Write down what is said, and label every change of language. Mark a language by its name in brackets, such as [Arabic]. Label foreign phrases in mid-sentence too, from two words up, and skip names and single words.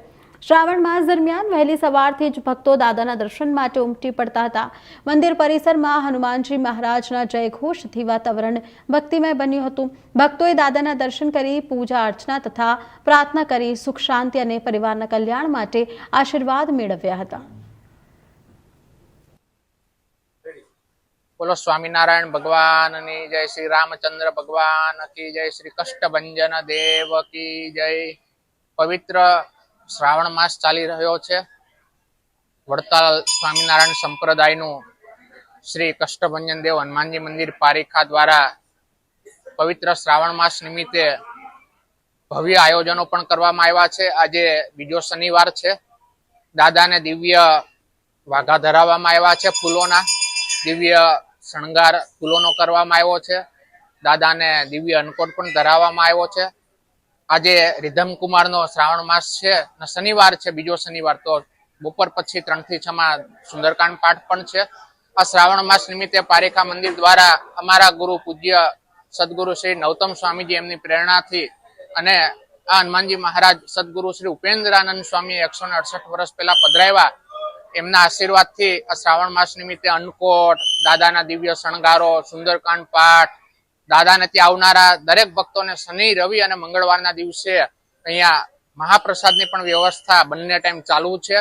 [Gujarati] શ્રાવણ માસ દરમિયાન વહેલી સવારથી જ ભક્તો દાદાના દર્શન માટે ઉમટી પડતા હતા। મંદિર પરિસરમાં હનુમાનજી મહારાજના જયઘોષથી વાતાવરણ ભક્તિમય બન્યું હતું। ભક્તોએ દાદાના દર્શન કરી પૂજા અર્ચના તથા પ્રાર્થના કરી સુખ શાંતિ અને પરિવારના કલ્યાણ માટે આશીર્વાદ મેળવ્યા હતા। [Hindi] बोलो स्वामीनारायण भगवान की जय, श्री रामचंद्र भगवान की जय, श्री कष्टभंजन देव की जय। [Gujarati] પવિત્ર શ્રાવણ માસ ચાલી રહ્યો છે। વડતાલ સ્વામીનારાયણ સંપ્રદાયનું શ્રી કષ્ટભંજન દેવ હનુમાનજી મંદિર પારીખા દ્વારા પવિત્ર શ્રાવણ માસ નિમિત્તે ભવ્ય આયોજનો પણ કરવામાં આવ્યા છે। આજે બીજો શનિવાર છે। દાદાને દિવ્ય વાઘા ધરાવવામાં આવ્યા છે। ફૂલોના દિવ્ય શણગાર ફૂલોનો કરવામાં આવ્યો છે। દાદાને દિવ્ય અન્નકોટ પણ ધરાવવામાં આવ્યો છે। આજે रिधम कुमारનો શ્રાવણ માસ છે અને શનિવાર છે, બીજો શનિવાર, તો બપોર પછી 3 થી 6 માં સુંદરકાંડ પાઠ પણ છે। આ શ્રાવણ માસ નિમિત્તે પારીખા મંદિર દ્વારા અમારા ગુરુ પૂજ્ય સદગુરુ શ્રી નવતમ સ્વામીજી એમની પ્રેરણાથી અને આ હનુમાનજી મહારાજ સદગુરુ શ્રી ઉપેન્દ્રાનંદ સ્વામી 168 વર્ષ પહેલા પધરાવ્યા, એમના આશીર્વાદથી આ શ્રાવણ માસ નિમિત્તે અન્નકોટ, દાદાના દિવ્ય શણગારો, સુંદરકાંડ પાઠ, દાદાને ત્યાં આવનારા દરેક ભક્તોને શનિ, રવિ અને મંગળવારના દિવસે અહીંયા મહાપ્રસાદની પણ વ્યવસ્થા બંને ટાઈમ ચાલુ છે।